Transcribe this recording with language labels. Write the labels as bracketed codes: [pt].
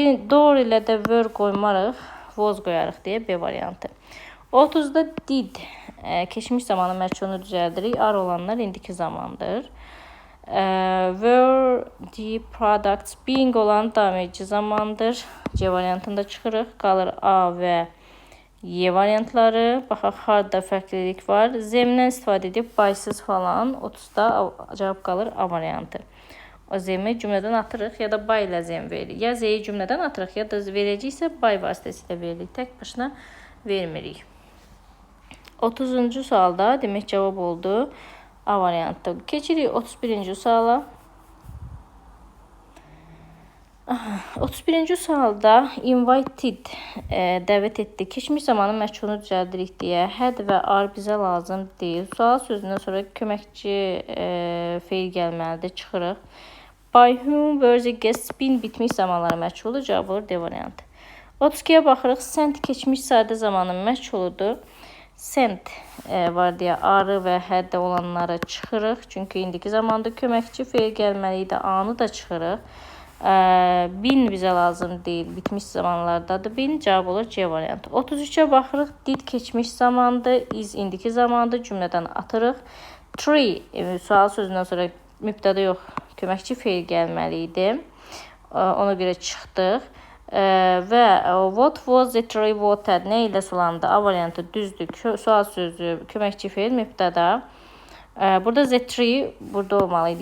[az] Doğru ilə də were qoymarıq. Was qoyarıq deyə B variantı. 30-da did keçmiş zamanın məchulunu düzəldirik. Are olanlar indiki zamandır. [en] Were the products being [az] olan davam edici zamandır. C variantında çıxırıq. Qalır A və Y variantları. Baxaq, harda fərqlilik var. Z-dən istifadə edib by-sız falan. 30-da cavab qalır A variantı. O Z-mi cümlədən atırıq ya da by ilə Z-mi veririk. Ya Z-yi cümlədən atırıq ya da verəcəksə by vasitəsilə veririk. Tək başına vermirik. 30-cu sualda demək cavab oldu A variantı. Keçirik 31-ci suala. 31-ci sualda invited dəvət etdi. Keçmiş zamanın məchulunu düzəldirik deyə had və are bizə lazım deyil. Sual sözündən sonra köməkçi feil gəlməlidir. Çıxırıq. [en] By whom were the guests? [az] Been bitmiş zamanları məchulu. Cavab olur D variantı. 32-yə baxırıq. Sent keçmiş sadə zamanın məchuludur. Sent var deyə are və had olanları çıxırıq. Çünki indiki zamanda köməkçi feil gəlməliydi. A-nı da çıxırıq. Been bizə lazım deyil. Bitmiş zamanlardadır. Been cavab olur C variantı. 33-ə baxırıq. Did keçmiş zamandır. Is indiki zamandır. Cümlədən atırıq. Tree sual sözündən sonra mübtəda yox, köməkçi feil gəlməli idi. Ona görə çıxdıq. Və [en] what was the tree watered? [az] Nə ilə sulandı? A variantı düzdür. Sual sözü, köməkçi feil, mübtəda. Burada [en] the tree [az] burada olmalıydı.